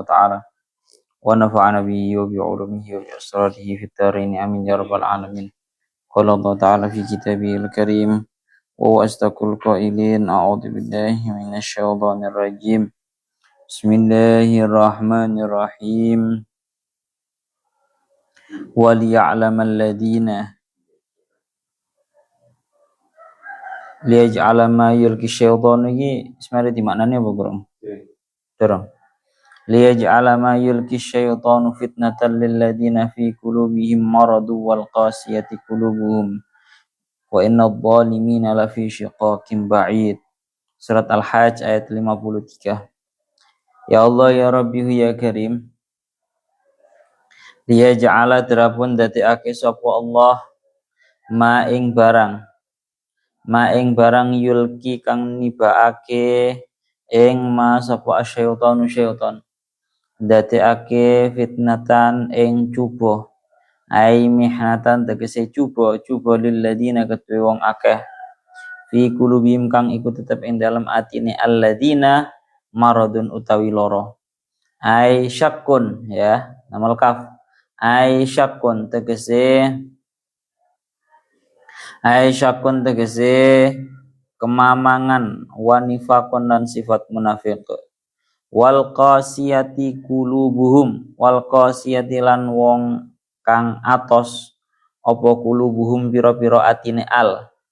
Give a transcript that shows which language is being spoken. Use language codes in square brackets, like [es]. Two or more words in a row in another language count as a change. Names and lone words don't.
[ar] تعالى ونفعنا به وبعلومه وبأسراره في الدارين آمين يا رب العالمين قال الله تعالى في كتابه الكريم وهو أصدق القائلين أعوذ بالله من الشيطان الرجيم بسم الله الرحمن الرحيم وليعلم الذين ليجعل ما يلقي الشيطان [jv] iki sebenarnya di maknanya apa kurang? Durung. [ar] ليجعل ما يلقي الشيطان فتنة للذين في قلوبهم مرض والقاسية قلوبهم وإن الظالمين لفي شقاق بعيد. [jv] Surat Al-Hajj ayat 53. [ar] يا الله يا ربي يا كريم. [jv] Liyaj'ala terapun dadekake sapa Allah ma ing barang yulki kang nibaake ing ma sapa asyaitanu syaitan dadekake fitnatan ing cuba [ar] أي محنة [jv] tegese cuba [ar] للذين [jv] kedue wong akeh [ar] في قلوبهم [jv] kang iku tetep ing dalam atine [ar] الذين مرض [jv] utawi loro [ar] أي شك [jv] ya namal kaf [ar] أي شك [jv] tegese kemamangan wanifakon dan sifat munafik [ar] والقاسية قلوبهم والقاسية [jv] lan wong kang atos apa qulubuhum pira-pira atine al